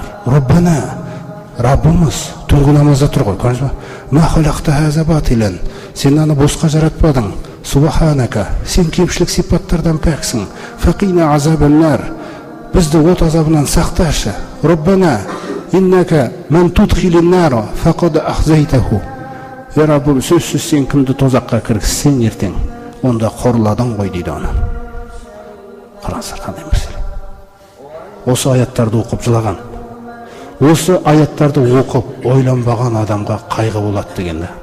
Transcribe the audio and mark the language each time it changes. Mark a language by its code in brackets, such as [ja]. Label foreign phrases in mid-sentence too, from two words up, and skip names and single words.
[kk] Раббана, Раббымыз, түнгі намазда тұр ғой, көрдіңіз бе? [ar] ما خلقت هذا باطلا. [kk] Сен аны босқа жаратпадың. Субханака, сен кемшілік сипаттардан пәксің. [ar] فقنا عذاب النار. [kk] Бізді от азабынан сақташы. [ar] ربنا إنك من تدخل النار فقد أخزيته. [kk] Я Раббым, сөзсіз сен кімді тозаққа кіргізсең ертең, онда қорладың ғой дейді оны. Қараңыздар қандай мәселе. Осы аяттарды оқып жылаған, осы аяттарды оқып ойланбаған адамға қайғы болады деген да.